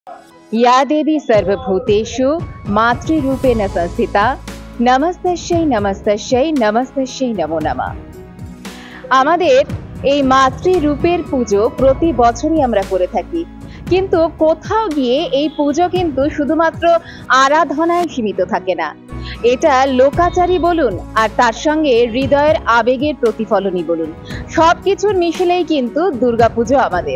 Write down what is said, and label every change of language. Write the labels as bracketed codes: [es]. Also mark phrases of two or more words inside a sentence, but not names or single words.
[sa] या देवी सर्वभूतेषु मातृरूपेण संस्थिता नमस्तस्यै नमस्तस्यै नमस्तस्यै नमो नमः। [bn] আমাদের এই মাতৃরূপের পুজো প্রতি বছরই আমরা করে থাকি, কিন্তু কোথাও গিয়ে এই পুজো কিন্তু শুধুমাত্র আরাধনায় সীমিত থাকে না। এটা লোকাচারী বলুন আর তার সঙ্গে হৃদয়ের আবেগের প্রতিফলনই বলুন, সবকিছুর মিশেলেই কিন্তু দুর্গাপুজো আমাদের।